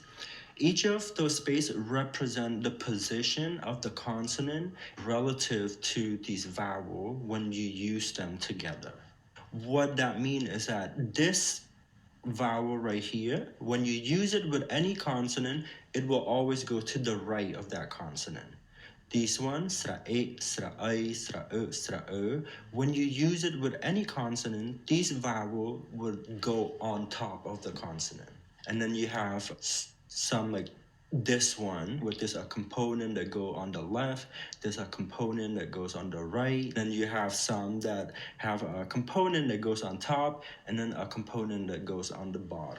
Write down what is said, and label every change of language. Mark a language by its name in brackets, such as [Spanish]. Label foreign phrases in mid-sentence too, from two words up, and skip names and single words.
[English] Each of those spaces represent the position of the consonant relative to these vowel when you use them together. What that means is that this vowel right here, when you use it with any consonant, it will always go to the right of that consonant. These ones, [Khmer] sra e, sra I, sra o, sra o, [English] when you use it with any consonant, these vowel will go on top of the consonant. And then you have some like this one, which is a component that go on the left, there's a component that goes on the right, then you have some that have a component that goes on top, and then a component that goes on the bottom.